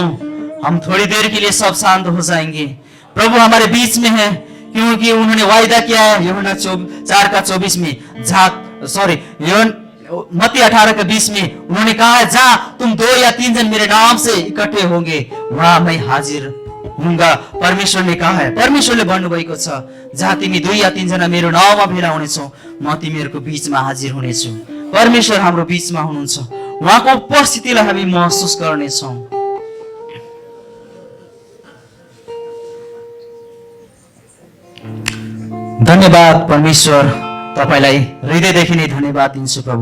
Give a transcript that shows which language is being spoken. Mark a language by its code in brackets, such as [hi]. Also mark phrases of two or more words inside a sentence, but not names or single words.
[hi] हम थोड़ी देर के लिए सब शांत हो जाएंगे। प्रभु हमारे बीच में है, क्योंकि उन्होंने वायदा किया है यूहन्ना 4:24 में, मत्ती 18:20 में उन्होंने कहा है जहां तुम 2 या 3 जन मेरे नाम से इकट्ठे होंगे वहां मैं हाजिर हुँगा। [ne] परमेश्वरले कहा है, परमेश्वरले भन्नुभएको छ जहाँ तिमी 2 या 3 जना मेरो नाउँमा भेला हुनेछौ म तिमीहरूको बीचमा हाजिर हुनेछु। परमेश्वर हाम्रो बीचमा हुनुहुन्छ, उहाँको उपस्थितिलाई हामी महसुस गर्नेछौँ। धन्यवाद परमेश्वर, तपाईलाई हृदयदेखि नै धन्यवाद दिन्छु प्रभु।